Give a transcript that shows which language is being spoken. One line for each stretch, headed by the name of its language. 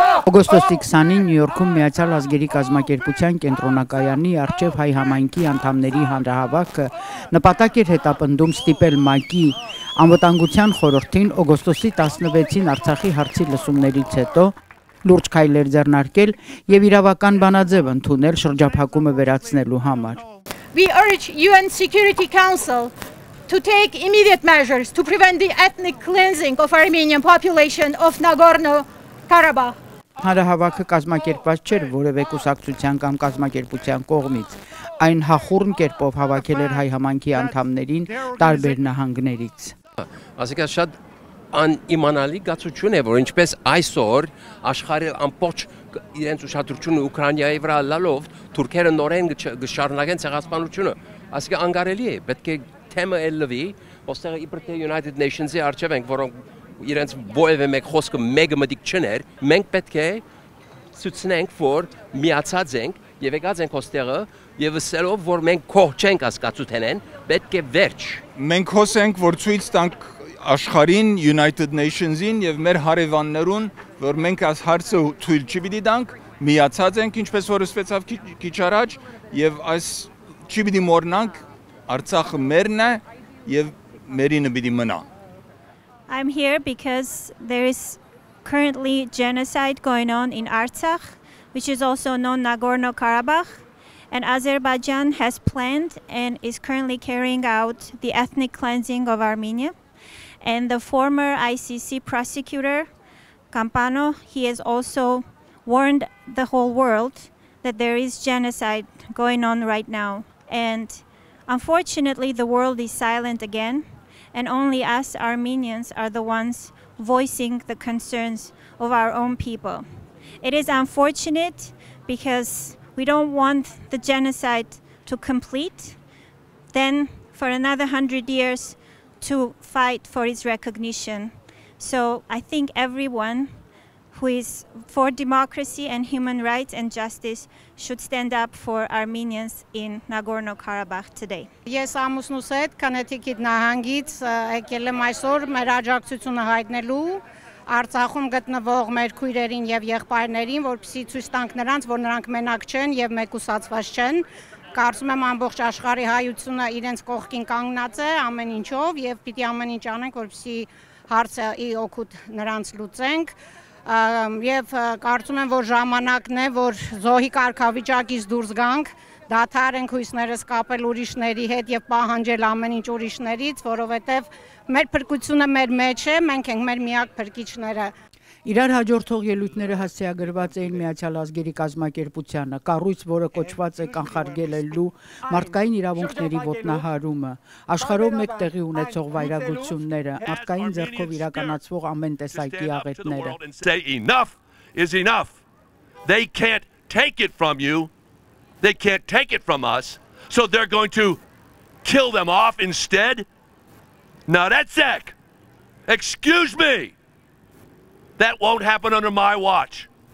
Armenian: Օգոստոսի 20-ին Նյու Յորքում Միացյալ Ազգերի կազմակերպության կենտրոնակայանի առջև հայ համայնքի անդամների հանրահավաքը նպատակ էր հետապնդում ստիպել ՄԱԿ-ի անվտանգության խորհրդին օգոստոսի 16-ին Արցախի հարցի լսումներից հետո լուրջ քայլեր ձեռնարկել եւ իրավական բանաձև ընդունել շրջափակումը վերացնելու համար։
English: We urge UN Security Council to take immediate measures to prevent the ethnic cleansing of Armenian population of Nagorno-Karabakh.
Armenian: Հանրահավաքը կազմակերպված չէր որևէ կուսակցության կամ կազմակերպության կողմից, այն հախուռն կերպով հավաքել էր հայ համայնքի անդամներին տարբեր նահանգներից։ Ասիկա շատ անիմանալի գացություն է, որ ինչպես այսօր աշխարհի ամբողջ իրենց ուշադրությունը Ուկրաինայի վրա լալով թուրքերը նորեն գշարունակեն ցեղասպանությունը, ասիկա անկարելի է, պետք է թեմը ելվի, ոստեղ իբր թե United Nations-ի առջև ենք, որոնք իրենց ովևէ մեկ խոսքը մեկը մտիկ չներ, մենք պետք է ցույցնենք, որ միացած ենք եւ եկած ենք ոստեղը եւ ասելով, որ մենք կող չենք ասկացութենեն, պետք է վերջ։ Մենք խոսենք, որ ցույց տանք աշխարհին, United Nations-ին եւ մեր հարևաններուն, որ մենք այս հարցը թույլ չպիտի տանք, միացած ենք, ինչպես որ ասվեցավ քիչ առաջ, եւ այս չպիտի մոռնանք, Artsakh մերն է եւ մերինը պիտի մնա։
English: I'm here because there is currently genocide going on in Artsakh, which is also known Nagorno-Karabakh, and Azerbaijan has planned and is currently carrying out the ethnic cleansing of Armenia. And the former ICC prosecutor, Campano, he has also warned the whole world that there is genocide going on right now. And unfortunately, the world is silent again. And only us Armenians are the ones voicing the concerns of our own people. It is unfortunate because we don't want the genocide to complete, then for another 100 years to fight for its recognition. So I think everyone who is for democracy and human rights and justice should stand up for Armenians in Nagorno-Karabakh today.
Armenian: Ես ամուսնուս հետ Քանեթիկիտ նահանգից եկել եմ այսօր մեր աջակցությունը հայտնելու Արցախում գտնվող մեր քույրերին եւ եղբայրներին, որպեսզի ցույց տանք նրանց, որ նրանք մենակ չեն եւ մեկուսացված չեն։ Կարծում եմ ամբողջ աշխարհի հայությունը իրենց կողքին կանգնած է ամեն ինչով եւ պիտի ամեն ինչ անենք, որպեսզի հարցը օգուտ նրանց լուծենք։ Եվ կարծում եմ, որ ժամանակն է, որ զոհի կարգավիճակից դուրս գանք, դադարենք հույսներս կապել ուրիշների հետ եւ պահանջել ամեն ինչ ուրիշներից, որովհետեւ մեր փրկությունը մեր մեջ է, մենք ենք մեր միակ փրկիչները։ Իրար հաջորդող ելույթները հասցեագրված էին Միացյալ Ազգերի կազմակերպությանը, կառույց, որը կոչված է կանխարգելելու մարդկային իրավունքների ոտնահարումը, աշխարհով մեկ տեղի ունեցող վայրագությունները, մարդկային ձեռքով իրականացվող ամեն տեսակի աղետները։
English: Enough is enough. They can't take it from you. They can't take it from us. So they're going to kill them off instead. Now that's sick. Excuse me. That won't happen under my watch.